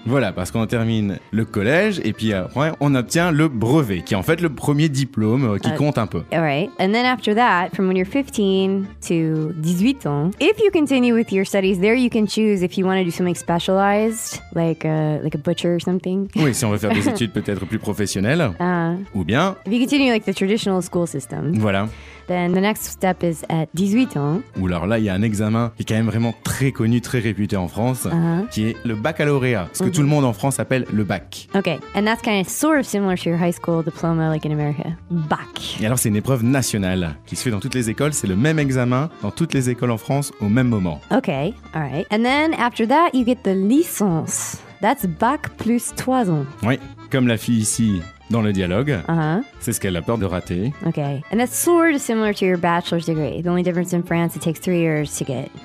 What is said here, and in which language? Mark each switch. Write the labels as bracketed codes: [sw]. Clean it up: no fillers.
[fr] Voilà, parce qu'on termine le collège et puis après on obtient le brevet, qui est en fait le premier diplôme qui compte un peu. [en] All right. And then after that, from when you're 15 to 18 ans, if you continue with your studies, there you can choose if you want to do something specialized, like a butcher or something. [fr] Oui, si on veut faire des études peut-être plus professionnelles. Ou bien. [en] If you continue like the traditional school system. [fr] Voilà. [en] Then the next step is at 18 ans. [fr] Ouh, alors là, il y a un examen qui est quand même vraiment très connu, très réputé en France, qui est le baccalauréat, ce que tout le monde en France appelle le bac. [en] Okay, and that's kind of sort of similar to your high school diploma, like in America. [fr] Bac. Et alors, c'est une épreuve nationale qui se fait dans toutes les écoles. C'est le même examen dans toutes les écoles en France au même moment. [en] Okay, all right. And then after that, you get the licence. That's bac plus 3 ans. [fr] Oui, comme la fille ici. Dans le dialogue, c'est ce qu'elle a peur de rater. [en] Okay, and that's sort of similar to your bachelor's degree. The only difference in France, it takes 3 years to get.